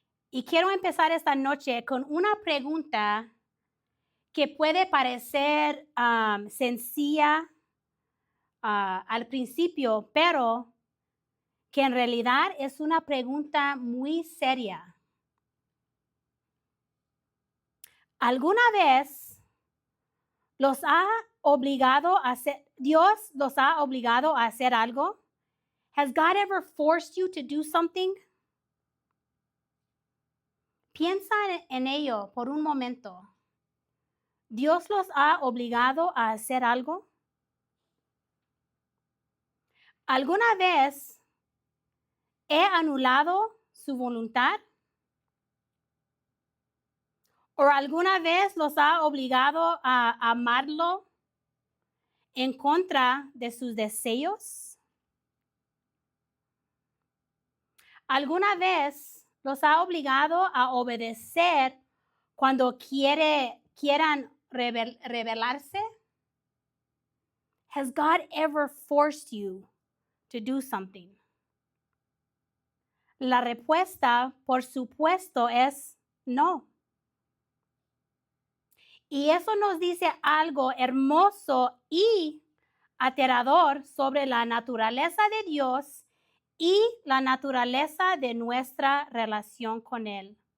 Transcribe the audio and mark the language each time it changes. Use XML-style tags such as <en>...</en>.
<es>Y quiero empezar esta noche con una pregunta que puede parecer sencilla al principio, pero que en realidad es una pregunta muy seria. ¿Alguna vez los ha obligado a hacer, Dios los ha obligado a hacer algo?</es> <en>Has God ever forced you to do something?</en> <es>Piensa en ello por un momento. ¿Dios los ha obligado a hacer algo? ¿Alguna vez he anulado su voluntad? ¿O alguna vez los ha obligado a amarlo en contra de sus deseos? ¿Alguna vez los ha obligado a obedecer cuando quieran rebelarse?</es> <en>Has God ever forced you to do something?</en> <es>La respuesta, por supuesto, es no. Y eso nos dice algo hermoso y aterrador sobre la naturaleza de Dios y la naturaleza de nuestra relación con Él.</es>